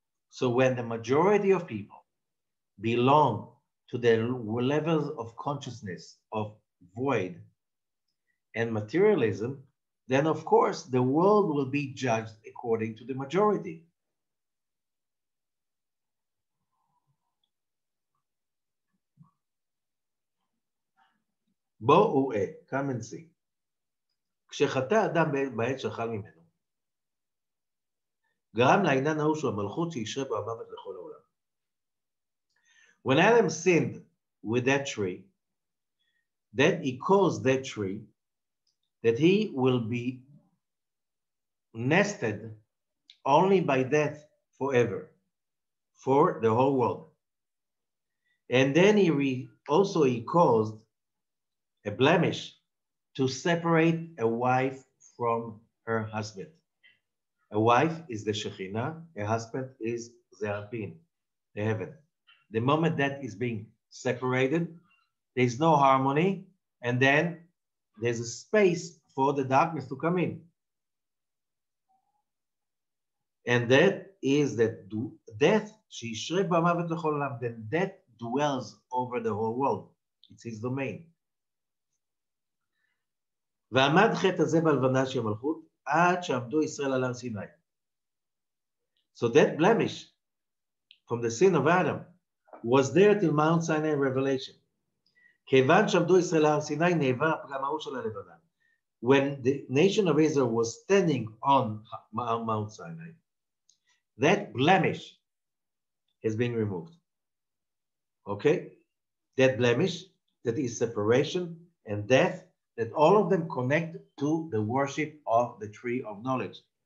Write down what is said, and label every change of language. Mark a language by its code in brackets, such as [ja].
[en] So when the majority of people belong to the levels of consciousness of void and materialism, then of course the world will be judged according to the majority. [he] בואו ראה, [en] come and see. [he] כשחטא אדם בעת שאכל ממנו, גרם לעניין ההוא שהוא המלכות שישרה בו המוות לכל העולם. [en] When Adam sinned with that tree, that he caused that tree that he will be nested only by death forever for the whole world. And then he caused a blemish to separate a wife from her husband. A wife is the Shekhinah, a husband is the Alpin, the heaven. The moment that is being separated, there's no harmony, and then there's a space for the darkness to come in. And that is that death, then death dwells over the whole world. It's his domain. [he] ועמד חטא הזה בלבנה של המלכות עד שעמדו ישראל על הר סיני. [en] So that blemish from the sin of Adam was there till Mount Sinai Revelation. [he] כיוון שעמדו ישראל על הר סיני נעבר הפגם ההוא של הלבנה. [en] When the nation of Israel was standing on Mount Sinai, that blemish is being removed. Okay? That blemish, that is separation and death, that all of them connect to the worship of the tree of knowledge.